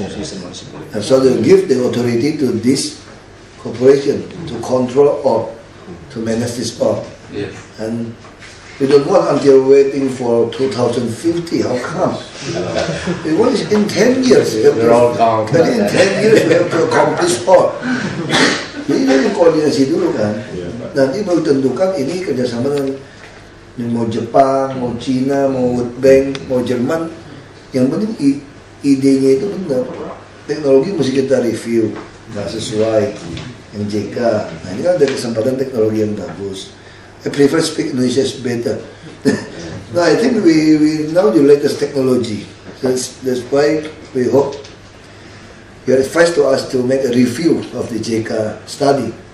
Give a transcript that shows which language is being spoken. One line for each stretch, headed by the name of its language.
English: And so they give the authority to this corporation to control all, to manage this all. Yes. And we don't want until waiting for 2050. How come? We want it in 10 years. They're all gone. But in 10 years we have to accomplish all.
Indonesian: Jadi dari koordinasi dulu kan. Nanti baru tentukan ini kerjasama dengan mau Jepang, mau Cina, mau World Bank, mau Jerman. Yang penting idenya itu benar. Teknologi mesti kita review, nggak sesuai yang JK. Nah ini kan ada kesempatan teknologi yang bagus.
English: I prefer speak Indonesia is better. No, I think we know the latest technology. That's why we hope you advise to us to make a review of the JK study.